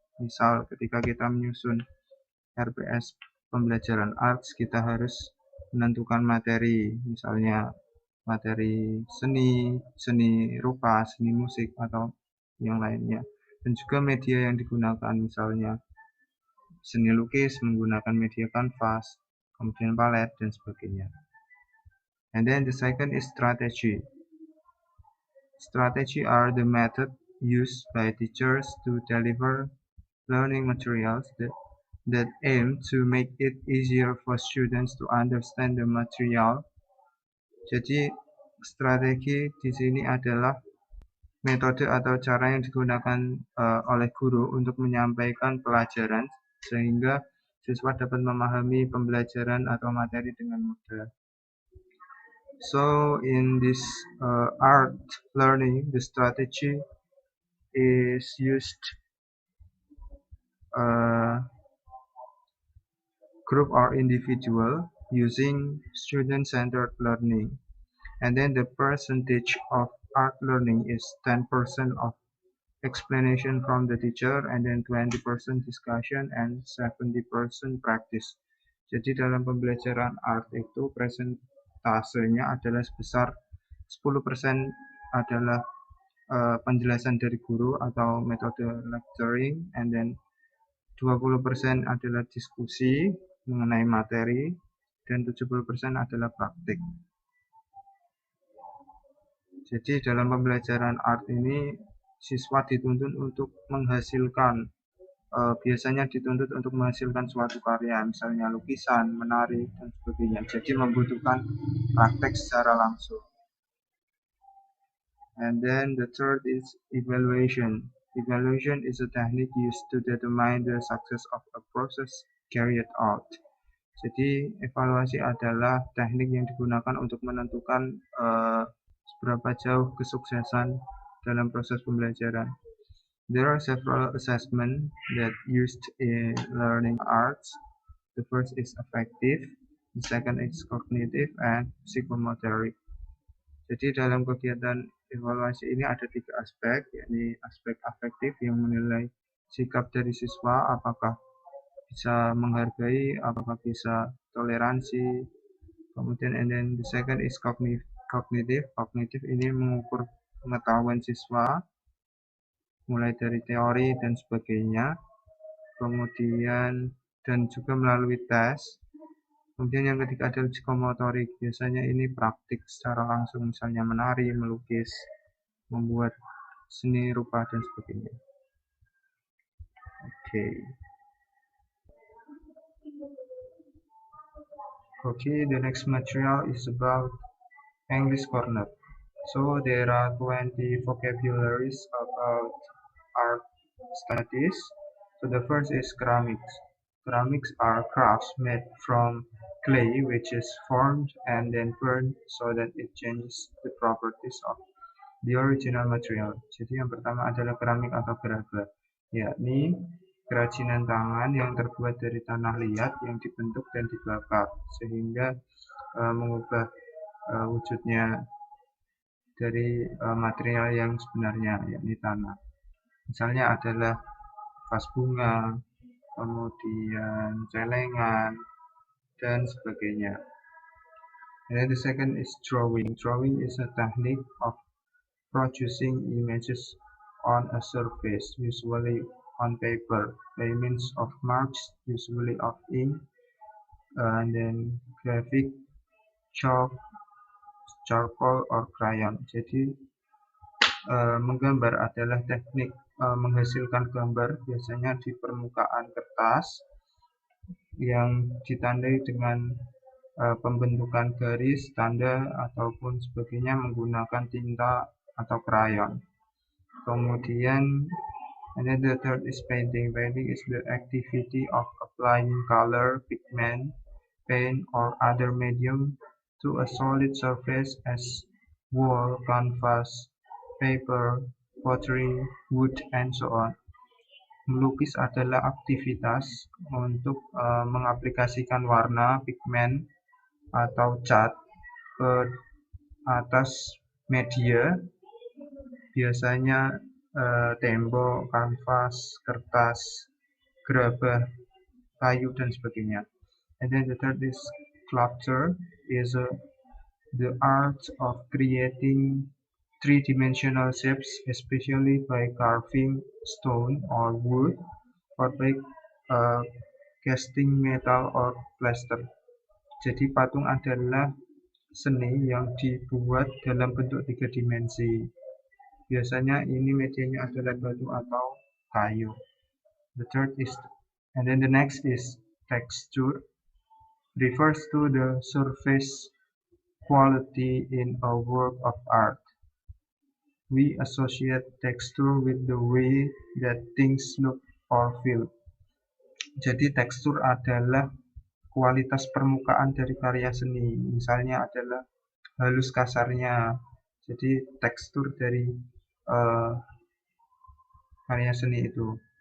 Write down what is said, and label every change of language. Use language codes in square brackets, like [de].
[id] Misal ketika kita menyusun RPS pembelajaran arts, kita harus menentukan materi, misalnya materi seni, seni rupa, seni musik, atau yang lainnya. Dan juga media yang digunakan, misalnya seni lukis menggunakan media kanvas, kemudian palet, dan sebagainya. [en] And then the second is strategy. Strategy are the method used by teachers to deliver learning materials that aim to make it easier for students to understand the material. [id] Jadi strategi di sini adalah metode atau cara yang digunakan oleh guru untuk menyampaikan pelajaran sehingga siswa dapat memahami pembelajaran atau materi dengan mudah. [en] So in this art learning, the strategy is used group or individual using student-centered learning. And then the percentage of art learning is 10% of explanation from the teacher, and then 20% discussion, and 70% practice. [id] Jadi dalam pembelajaran art itu presentasenya adalah sebesar 10% adalah penjelasan dari guru atau metode lecturing, [en] and then [id] 20% adalah diskusi mengenai materi, dan 70% adalah praktik. Jadi dalam pembelajaran art ini siswa dituntut untuk menghasilkan, biasanya dituntut untuk menghasilkan suatu karya, misalnya lukisan, menari, dan sebagainya. Jadi membutuhkan praktek secara langsung. [en] And then the third is evaluation. Evaluation is a technique used to determine the success of a process carried out. [id] Jadi evaluasi adalah teknik yang digunakan untuk menentukan seberapa jauh kesuksesan dalam proses pembelajaran. [en] There are several assessments that used in learning arts. The first is affective, the second is cognitive, and psychomotoric. [id] Jadi dalam kegiatan evaluasi ini ada 3 aspek, yakni aspek afektif yang menilai sikap dari siswa, apakah bisa menghargai, apakah bisa toleransi. Kemudian [en] and then the second is cognitive. [id] Kognitif ini mengukur pengetahuan siswa mulai dari teori dan sebagainya. Kemudian dan juga melalui tes. Kemudian yang ketiga adalah psikomotorik. Biasanya ini praktik secara langsung, misalnya menari, melukis, membuat seni rupa, dan sebagainya. [en] Okay, the next material is about English corner. So there are 20 vocabularies about art studies. So the first is ceramics. Ceramics are crafts made from clay which is formed and then burned so that it changes the properties of the original material. [id] Jadi yang pertama adalah keramik atau gerabah, yakni kerajinan tangan yang terbuat dari tanah liat yang dibentuk dan dibakar sehingga mengubah wujudnya dari material yang sebenarnya, yakni tanah. Misalnya adalah vas bunga, kemudian celengan, dan sebagainya. [en] And then the second is drawing. Drawing is a technique of producing images on a surface, usually on paper, by means of marks, usually of ink, and then graphic, chalk, charcoal, or crayon. [id] Jadi menggambar adalah teknik menghasilkan gambar biasanya di permukaan kertas yang ditandai dengan pembentukan garis, tanda, ataupun sebagainya menggunakan tinta atau krayon. Kemudian, [en] and then the third is painting. Painting is the activity of applying color, pigment, paint, or other medium to a solid surface as wall, canvas, paper, pottery, wood, and so on. [id] Melukis adalah aktivitas untuk mengaplikasikan warna, pigmen, atau cat ke atas media, biasanya tembok, kanvas, kertas, gerabah, kayu, dan sebagainya. [en] And then the third is sculpture, is the art of creating three-dimensional shapes, especially by carving stone or wood, or by casting metal or plaster. [id] Jadi patung adalah seni yang dibuat dalam bentuk 3 dimensi. Biasanya ini medianya adalah batu atau kayu. [en] The third is, and then the next is texture, refers to the surface quality in a work of art. We associate texture with the way that things look or feel. [id] Jadi tekstur adalah kualitas permukaan dari karya seni. Misalnya adalah halus kasarnya. Jadi tekstur dari karya seni itu.